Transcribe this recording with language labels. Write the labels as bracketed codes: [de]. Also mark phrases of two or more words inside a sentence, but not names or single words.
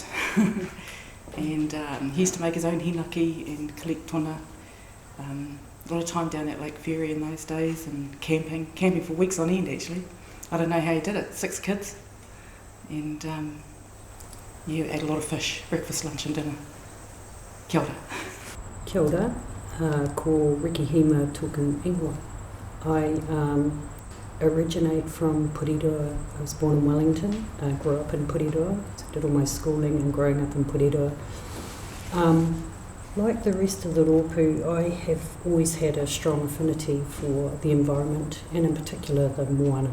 [en] And he used to make his own hinaki and collect tuna. A lot of time down at Lake Ferry in those days, and camping for weeks on end actually. I don't know how he did it, 6 kids. And ate a lot of fish, breakfast, lunch and dinner. [mi] Kia ora. Kia ora, ko Rikihima tōku ingoa. [en] I originate from Porirua. I was born in Wellington, grew up in Porirua, did all my schooling and growing up in Porirua. Like the rest of the Rōpū, I have always had a strong affinity for the environment, and in particular the moana.